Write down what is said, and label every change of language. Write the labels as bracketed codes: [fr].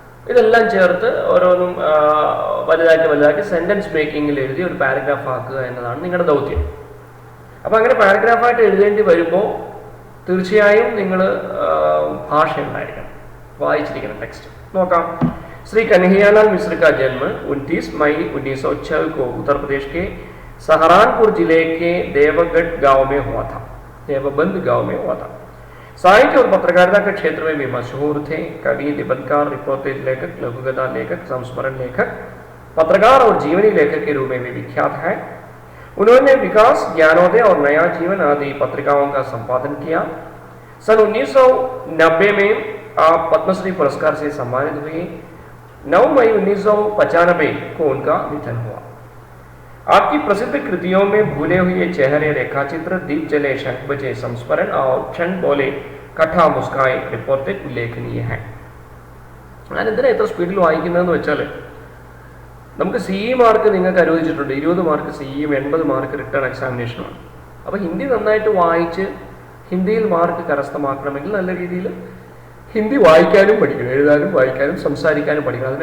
[ml] ഇതെല്ലാം ചേർത്ത് ഓരോന്നും വലുതാക്കി സെൻറ്റൻസ് മേക്കിങ്ങിൽ എഴുതി ഒരു പാരഗ്രാഫ് ആക്കുക എന്നതാണ് നിങ്ങളുടെ ദൗത്യം. അപ്പോൾ അങ്ങനെ പാരഗ്രാഫായിട്ട് എഴുതേണ്ടി വരുമ്പോൾ തീർച്ചയായും നിങ്ങൾ ഭാഷ ഉണ്ടായിരിക്കണം, വായിച്ചിരിക്കണം ടെക്സ്റ്റ്. നോക്കാം. [hi] श्री कन्हैयालाल मिश्र का जन्म 29 मई 1906 को उत्तर प्रदेश के सहारनपुर जिले के देवगढ़ गांव में हुआ था। देवबंद गांव में हुआ था। साहित्य और पत्रकारिता के क्षेत्र में भी मशहूर थे। कवि, निबंधकार, रिपोर्टेज लेखक, लघुकथा लेखक, संस्मरण लेखक, पत्रकार और जीवनी लेखक के रूप में भी विख्यात है। उन्होंने विकास, ज्ञानोदय और नया जीवन आदि पत्रिकाओं का संपादन किया। सन 1990 में आप पद्मश्री पुरस्कार से सम्मानित हुए। 9 मई 1995 को उनका निधन हुआ। आपकी प्रसिद्ध कृतियों में भूले हुए चेहरे, रेखाचित्र, दीप जले, शंख बजे, संस्मरण और क्षण बोले, कथा मुस्काए, रिपोर्टेज उल्लेखनीय है. [ml] ഞാൻ എന്തിനാ ഇത്ര സ്പീഡിൽ വായിക്കുന്നതെന്ന് വെച്ചാൽ നമുക്ക് CE മാർക്ക് നിങ്ങൾക്ക് അനുവദിച്ചിട്ടുണ്ട്. 20 മാർക്ക് CEയും 80 മാർക്ക് റിട്ടേൺ എക്സാമിനേഷനുമാണ്. അപ്പോൾ ഹിന്ദി നന്നായിട്ട് വായിച്ച് ഹിന്ദിയിൽ മാർക്ക് കരസ്ഥമാക്കണമെങ്കിൽ നല്ല രീതിയിൽ ഹിന്ദി വായിക്കാനും പഠിക്കണം, എഴുതാനും വായിക്കാനും സംസാരിക്കാനും പഠിക്കണം.